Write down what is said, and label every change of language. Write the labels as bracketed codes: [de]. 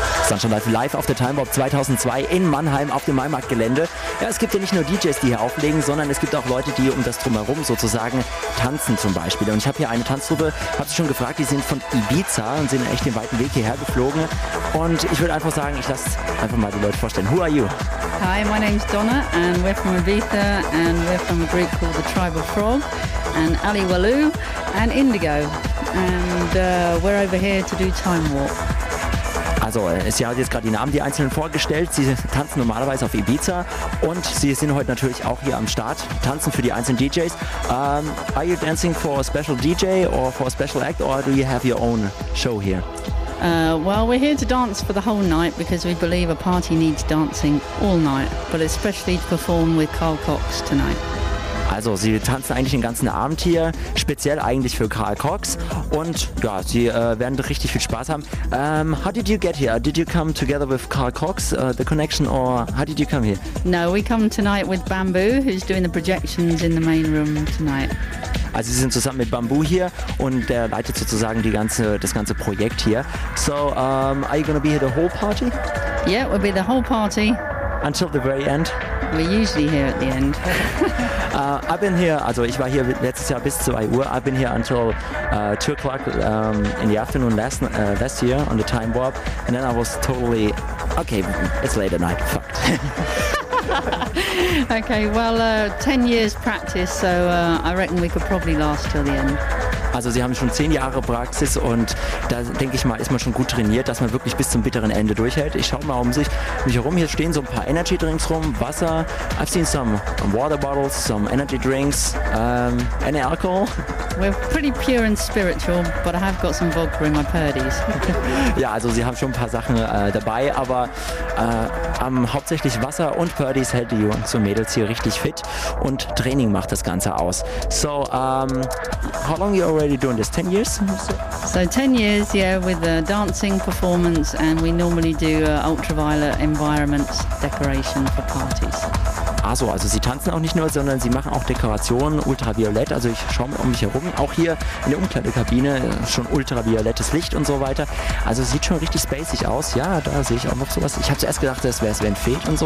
[de] dann schon live auf der Time Warp 2002 in Mannheim auf dem Maimarktgelände. Ja, es gibt ja nicht nur DJs, die hier auflegen, sondern es gibt auch Leute, die um das Drumherum sozusagen tanzen zum Beispiel. Und ich habe hier eine Tanzgruppe, habe sie schon gefragt, die sind von Ibiza und sind echt den weiten Weg hierher geflogen. Und ich würde einfach sagen, ich lasse einfach mal die Leute vorstellen. [en] Who are you? Hi, my name is Donna and we're from Ibiza and we're from a group called the Tribe of Frog and Ali Walu and Indigo. And we're over here to do Time Warp. [de] Also, sie hat jetzt gerade die Namen die Einzelnen vorgestellt. Sie tanzen normalerweise auf Ibiza und sie sind heute natürlich auch hier am Start, tanzen für die einzelnen DJs. [en] Are you dancing for a special DJ or for a special act or do you have your own show here? Well, we're here to dance for the whole night because we believe a party needs dancing all night, but especially to perform with Carl Cox tonight. [de] Also, sie tanzen eigentlich den ganzen Abend hier, speziell eigentlich für Carl Cox. Und ja, sie werden richtig viel Spaß haben. [en] How did you get here? Did you come together with Carl Cox, the connection, or how did you come here? No, we come tonight with Bamboo, who's doing the projections in the main room tonight. [de] Also, sie sind zusammen mit Bamboo hier und der leitet sozusagen das ganze Projekt hier. [en] So, are you going to be here the whole party? Yeah, we'll be the whole party. Until the very end? We're usually here at the end. I've been here, [de] also ich war hier letztes Jahr bis 2 Uhr. [en] I've been here until 2 o'clock in the afternoon last year on the Time Warp. And then I was totally, okay, it's late at night, fucked. Okay, well, 10 years practice, so I reckon we could probably last till the end. [de] Also sie haben schon 10 Jahre Praxis und da denke ich mal, ist man schon gut trainiert, dass man wirklich bis zum bitteren Ende durchhält. Ich schaue mal um mich herum. Hier stehen so ein paar Energy Drinks rum, Wasser. [en] I've seen some water bottles, some energy drinks, any alcohol. We're pretty pure and spiritual, but I have got some vodka in my purdies. [de] Ja, also sie haben schon ein paar Sachen dabei, aber hauptsächlich Wasser und purdies hält die Jungs und Mädels hier richtig fit und Training macht das Ganze aus. [en] So, how long you already doing this? 10 years? So 10 years, yeah, with the dancing performance and we normally do ultraviolet environment decoration for parties. [de] Also, sie tanzen auch nicht nur, sondern sie machen auch Dekorationen ultraviolett. Also ich schaue mal um mich herum, auch hier in der Umkleidekabine schon ultraviolettes Licht und so weiter. Also sieht schon richtig spacig aus. Ja, da sehe ich auch noch sowas. Ich habe zuerst gedacht, das wäre Sven Feht und so.